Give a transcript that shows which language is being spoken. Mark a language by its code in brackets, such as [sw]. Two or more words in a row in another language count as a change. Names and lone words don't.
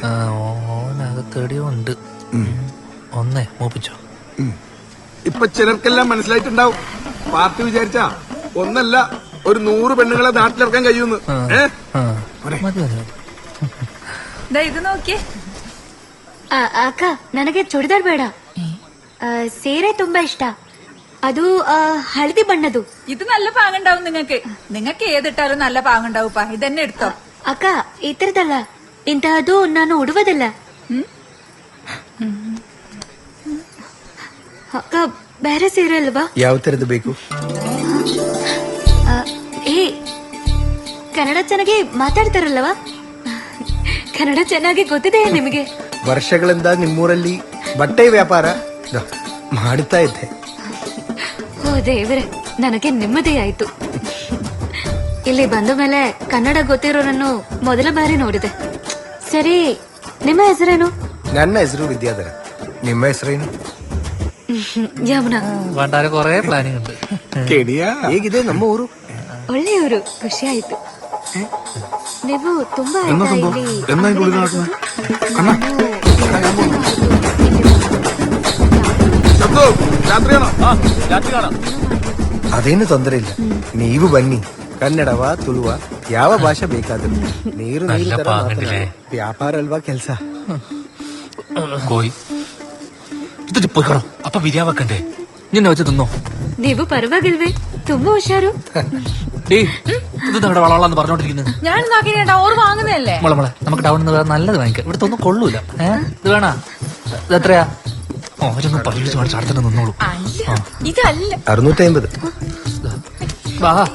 [ml] ഓനകത്തെടിയോ ഉണ്ട്. ഒന്നേ മോപ്പിച്ചോ. ഇപ്പൊ ചിലർക്കെല്ലാം മനസ്സിലായിട്ടുണ്ടാവും. പാർട്ടി വിചാരിച്ചാ ഒന്നല്ല ഒരു 100 പെണ്ണുങ്ങളെ നാട്ടിലിറക്കാൻ കഴിയുന്നു. ഇത് നോക്കിയേ [kn] ಅಕ್ಕ, ನನಗೆ ಚೂಡಿದಾರ್ ಬೇಡ. ಸೀರೆ ತುಂಬಾ ಇಷ್ಟ. ಅದು ಹಳದಿ ಬಣ್ಣದು. [ml] ഇത് നല്ല പാങ്ങുണ്ടാവും. നിങ്ങൾക്ക് ഏതിട്ടാലും നല്ല പാങ്ങുണ്ടാവുപ്പാ. ഇതന്നെ എടുത്തോ. [kn] ಅಕ್ಕ, ಈ ತರದಲ್ಲ, ಇಂತಹದ್ದು ನಾನು ಉಡುವುದಿಲ್ಲ. ಅಕ್ಕ, ಬೇರೆ ಸೀರೆ ಅಲ್ವಾ? ಯಾವ ತರದ್ದು ಬೇಕು? ಕನ್ನಡ ಚೆನ್ನಾಗಿ ಮಾತಾಡ್ತಾರಲ್ವಾ? ಕನ್ನಡ ಚೆನ್ನಾಗಿ ಗೊತ್ತಿದೆ ನಿಮಗೆ? ವರ್ಷಗಳಿಂದ ನಿಮ್ಮೂರಲ್ಲಿ ಬಟ್ಟೆ ವ್ಯಾಪಾರ ಮಾಡ್ತಾ ಇದ್ದೆ. ಓ ದೇವರೇ, ನನಗೆ ನೆಮ್ಮದಿ ಆಯ್ತು. ಇಲ್ಲಿ ಬಂದ ಮೇಲೆ ಕನ್ನಡ ಗೊತ್ತಿರೋರನ್ನು ಮೊದಲ ಬಾರಿ ನೋಡಿದೆ. ಸರಿ, ನಿಮ್ಮ ಹೆಸರೇನು? ನನ್ನ ಹೆಸರು ವಿದ್ಯಾಧರ. ನಿಮ್ಮ ಹೆಸರೇನು? ಯಮುನಾ. [ml] കൊറേ പ്ലാനിങ് ഉണ്ട്. [kn] ಹೇಗಿದೆ ನಮ್ಮ ಊರು? ಒಳ್ಳೆಯವರು, ಖುಷಿ ಆಯ್ತು. ನೀವು ತುಂಬಾ ಅದೇನು ತೊಂದರೆ ಇಲ್ಲ. ನೀವು ಬನ್ನಿ. ಕನ್ನಡವ ತುಳುವ ಯಾವ ಭಾಷೆ ಬೇಕಾದ್ರೂ ನೀರು ವ್ಯಾಪಾರ ಅಲ್ವಾ ಕೆಲ್ಸ. [ml] കോയി ഇത് പോയിക്കോണം. അപ്പൊ ബിരിയാണി വെക്കണ്ടേ? നിന്നെ വെച്ച് തിന്നോ. [kn] ನೀವು ಪರವಾಗಿಲ್ವೇ? ತುಂಬಾ ಹುಷಾರು. [ml] ഇത് നമ്മുടെ വളവളാന്ന് പറഞ്ഞോണ്ടിരിക്കുന്നത്. ഞാൻ നോക്കിട്ടാ ഓർ വാങ്ങുന്നതല്ലേ. മോളെ നമുക്ക് ടൗണിൽ നിന്ന് നല്ലത് വാങ്ങിക്കാം. ഇവിടുത്തെ ഒന്നും കൊള്ളൂല. ഇത് വേണ? ഇത് എത്രയാ? അവരൊന്നും പരീക്ഷ കാണിച്ച് അടുത്തന്നെ നിന്നോളൂ. ഇതല്ല 650. വാ.